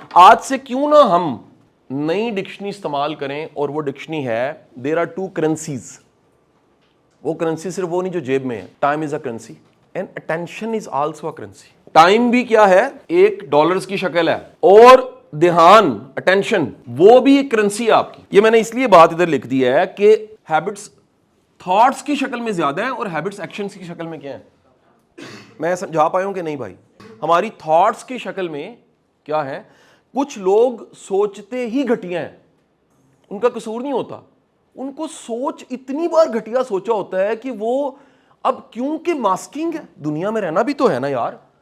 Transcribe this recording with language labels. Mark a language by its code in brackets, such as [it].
[ur] آج سے کیوں نہ ہم نئی ڈکشنری استعمال کریں, اور وہ ڈکشنری ہے [en] There are two currencies. [ur] وہ کرنسی صرف وہ نہیں جو جیب میں ہے. [en] Time is a currency and attention is also a currency. [ur] Time بھی کیا ہے, $1 کی شکل ہے, اور دھیان, اٹینشن, وہ بھی ایک کرنسی ہے آپ کی. یہ میں نے اس لیے بات ادھر لکھ دی ہے کہ ہیبٹس تھاٹس کی شکل میں زیادہ ہیں اور ہیبٹس ایکشنز کی شکل میں کیا ہیں. میں سمجھا پایا ہوں کہ نہیں بھائی؟ ہماری تھاٹس کی شکل میں کیا ہے, کچھ لوگ سوچتے ہی گھٹیا ہیں, ان کا قصور نہیں ہوتا, ان کو سوچ اتنی بار گھٹیا سوچا ہوتا ہے کہ وہ اب کیونکہ ماسکنگ ہے, دنیا میں رہنا بھی تو ہے نا یار.